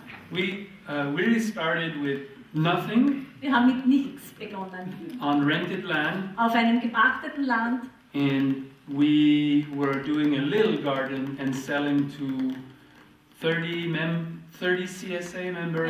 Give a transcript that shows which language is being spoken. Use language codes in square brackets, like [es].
[en] We really started with nothing [de] Wir haben mit nichts begonnen. [en] on rented land, [de] Auf einem gepachteten Land. [en] and we were doing a little garden and selling to 30 CSA members.